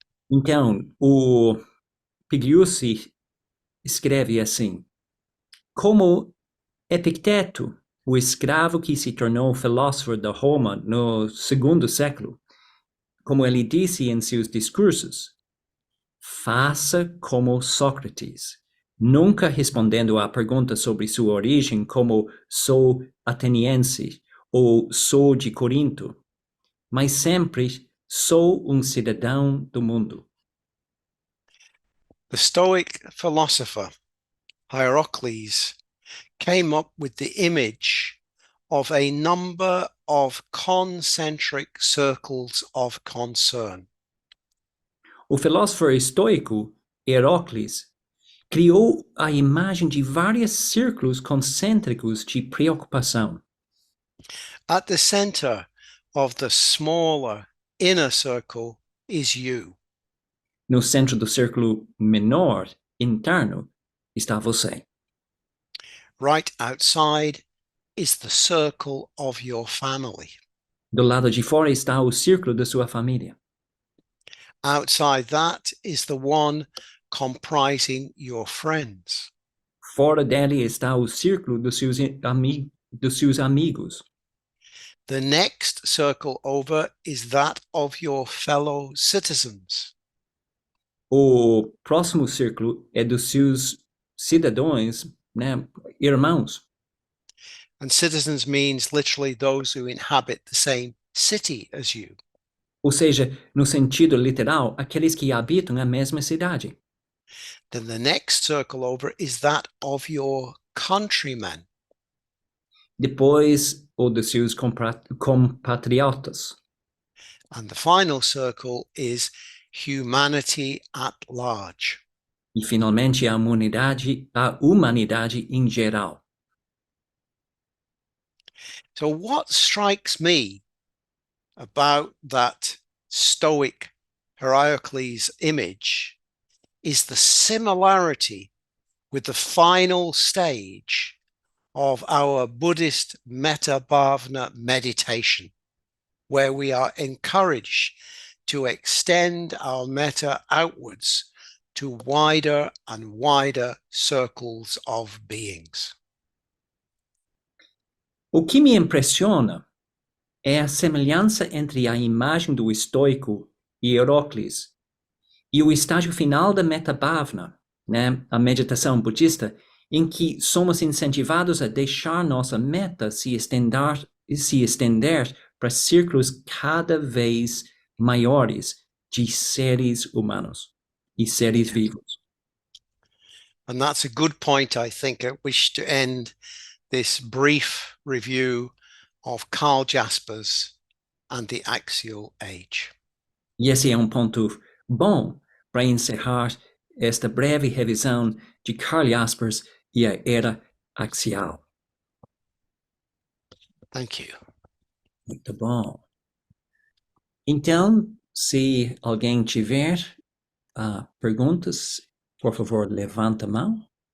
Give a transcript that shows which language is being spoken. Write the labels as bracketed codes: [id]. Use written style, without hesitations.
[pt] Então, o Pigliucci escreve assim: como Epicteto, o escravo que se tornou filósofo da Roma no segundo século, como ele disse em seus discursos, faça como Sócrates, nunca respondendo à pergunta sobre sua origem como sou ateniense ou sou de Corinto, mas sempre sou cidadão do mundo. [en] The Stoic philosopher Hierocles came up with the image of a number of concentric circles of concern. [pt] O filósofo estoico Hierocles criou a imagem de vários círculos concêntricos de preocupação. [en] At the center of the smaller inner circle is you. [pt] No centro do círculo menor, interno, está você. [en] Right outside is the circle of your family. [pt] Do lado de fora está o círculo da sua família. [en] Outside that is the one comprising your friends. [pt] Fora dele está o círculo dos seus amigos. [en] The next circle over is that of your fellow citizens. [pt] O próximo círculo é dos seus cidadãos, né, irmãos. [en] And citizens means literally those who inhabit the same city as you. [pt] Ou seja, no sentido literal, aqueles que habitam a mesma cidade. [en] Then the next circle over is that of your countrymen. [pt] Depois, o dos seus compatriotas. [en] And the final circle is humanity at large. [pt] E, finalmente, a humanidade em geral. [en] So what strikes me about that Stoic Heracles image is the similarity with the final stage of our Buddhist metta-bhavana meditation, where we are encouraged to extend our metta outwards to wider and wider circles of beings. [pt] O que me impressiona é a semelhança entre a imagem do estoico e Heráclito e o estágio final da metta-bhavana, né, a meditação budista, em que somos incentivados a deixar nossa meta se estender para círculos cada vez maiores de seres humanos e seres vivos. [en] And that's a good point, I think, at which to end this brief review of Karl Jaspers and the Axial Age. [pt] E esse é ponto bom para encerrar esta breve revisão de Karl Jaspers e a era axial. [en] Thank you. [pt] Muito bom. Então, se alguém tiver perguntas, por favor, levanta a mão.